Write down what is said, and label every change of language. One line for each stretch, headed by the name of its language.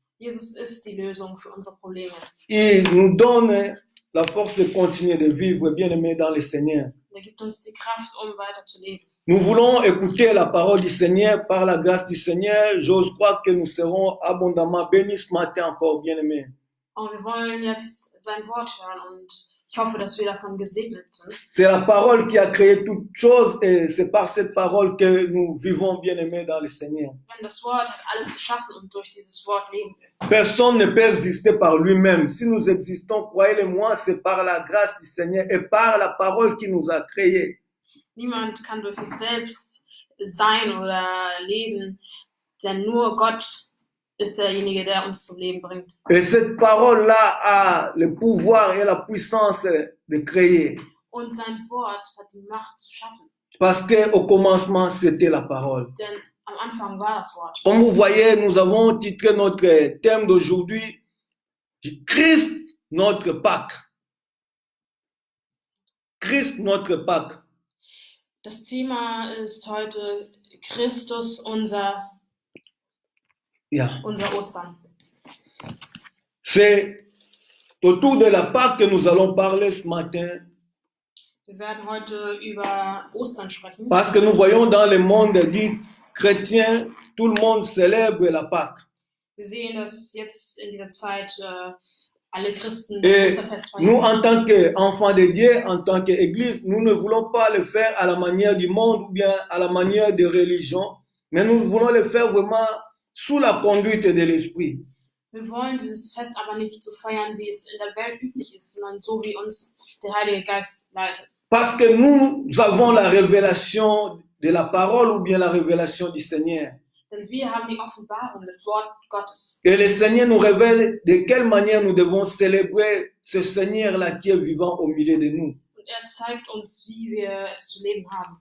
German: Jesus ist die Lösung für unsere Probleme.
French: Il nous donne la force de continuer de vivre, bien-aimés dans le Seigneur.
German: Er gibt uns die Kraft, weiter zu leben.
French: Nous voulons écouter la parole du Seigneur par la grâce du Seigneur. J'ose croire que nous serons abondamment bénis ce matin encore, bien-aimés.
German: Und wir wollen jetzt sein Wort hören und ich hoffe, dass wir davon gesegnet sind.
French: C'est la parole qui a créé toutes choses et c'est par cette parole que nous vivons, bien-aimés dans le Seigneur.
German: Denn das Wort hat alles geschaffen und durch dieses Wort leben wir.
French: Personne ne peut exister par lui-même. Si nous existons, croyez-le-moi, c'est par la grâce du Seigneur et par la parole qui nous a créés.
German: Niemand kann durch sich selbst sein oder leben, denn nur Gott ist derjenige, der uns zum Leben bringt.
French: Et cette parole-là a le pouvoir et la puissance de créer.
German: Und sein Wort hat die Macht zu schaffen.
French: Parce qu'au commencement, c'était la parole.
German: Denn am Anfang war das Wort.
French: Comme vous voyez, nous avons titré notre thème d'aujourd'hui, Christ, notre Pâque. Christ, notre Pâque.
German: Das Thema ist heute Christus, unser Yeah. Ostern.
French: C'est autour de la Pâque que nous allons parler ce matin.
German: Wir werden heute über Ostern sprechen,
French: Parce que nous voyons dans le monde dit chrétien, tout le monde célèbre la Pâque.
German: wir sehen, dass jetzt in dieser Zeit alle Christen
French: Et
German: das Osterfest
French: nous,
German: feiern.
French: en tant qu'enfants de Dieu, en tant qu'Église, nous ne voulons pas le faire à la manière du monde ou bien à la manière de religion, mais nous voulons le faire vraiment sous la conduite de l'Esprit.
German: Wir wollen dieses Fest aber nicht so feiern, wie es in der Welt üblich ist, sondern so, wie uns der Heilige Geist leitet.
French: Parce que nous avons la révélation de la parole ou bien la révélation du Seigneur.
German: Denn wir haben die Offenbarung des Wort Gottes.
French: Et le Seigneur nous révèle de quelle manière nous devons célébrer ce Seigneur-là qui est vivant au milieu de nous.
German: Und er zeigt uns, wie wir es zu leben haben.